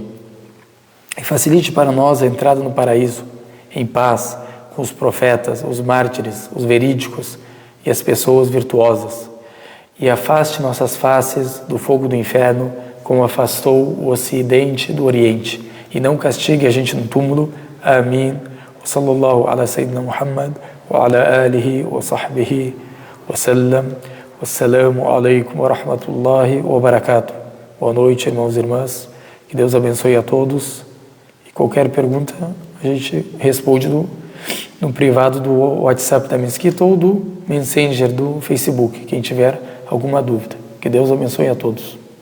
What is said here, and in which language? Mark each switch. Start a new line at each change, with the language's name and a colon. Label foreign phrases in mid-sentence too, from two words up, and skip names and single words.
Portuguese: E facilite para nós a entrada no paraíso, em paz, com os profetas, os mártires, os verídicos e as pessoas virtuosas. E afaste nossas faces do fogo do inferno, como afastou o ocidente do oriente. E não castigue a gente no túmulo. Amém.
Arabic: وصلى الله على سيدنا محمد وعلى آله وصحبه وسلم. والسلام عليكم ورحمة الله وبركاته.
Portuguese: Boa noite, irmãos e irmãs. Que Deus abençoe a todos. E qualquer pergunta, a gente responde no privado do WhatsApp da Mesquita ou do Messenger do Facebook, quem tiver alguma dúvida. Que Deus abençoe a todos.